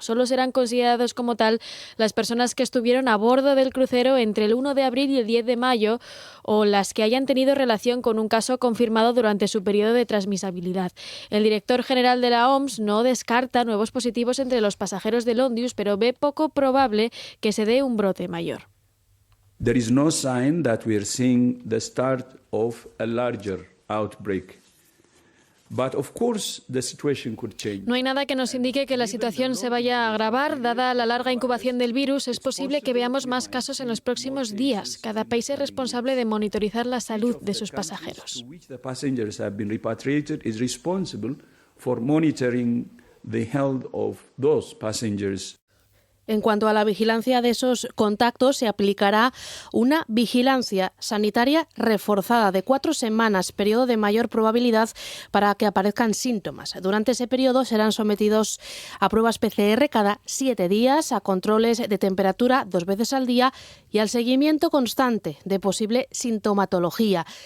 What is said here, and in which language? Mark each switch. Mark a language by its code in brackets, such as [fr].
[es] Solo serán considerados como tal las personas que estuvieron a bordo del crucero entre el 1 de abril y el 10 de mayo o las que hayan tenido relación con un caso confirmado durante su periodo de transmisibilidad. El director general de la OMS no descarta nuevos positivos entre los pasajeros del Ondius, pero ve poco probable que se dé un brote mayor. [en] There is no sign that we are seeing the start of a larger outbreak. But of course the situation could change. [es] No hay nada que nos indique que la situación se vaya a agravar. Dada la larga incubación del virus, es posible que veamos más casos en los próximos días. Cada país es responsable de monitorizar la salud de sus pasajeros. [en] The passengers have been repatriated is responsible for monitoring the health of those passengers. [es] En cuanto a la vigilancia de esos contactos, se aplicará una vigilancia sanitaria reforzada de 4 semanas, periodo de mayor probabilidad para que aparezcan síntomas. Durante ese periodo serán sometidos a pruebas PCR cada 7 días, a controles de temperatura 2 veces al día y al seguimiento constante de posible sintomatología.